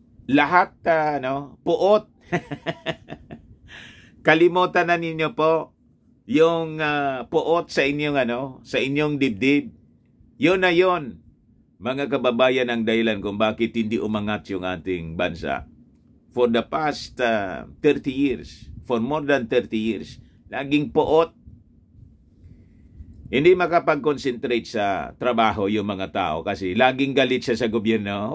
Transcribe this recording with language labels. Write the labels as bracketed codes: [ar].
[tl] Lahat, puot. Kalimutan na ninyo po yung puot sa inyong dibdib. Yun na yun, mga kababayan, ang dahilan kung bakit hindi umangat yung ating bansa. [en] For the past 30 years, for more than 30 years, [tl] laging puot. Hindi makapag-concentrate sa trabaho yung mga tao kasi laging galit siya sa gobyerno.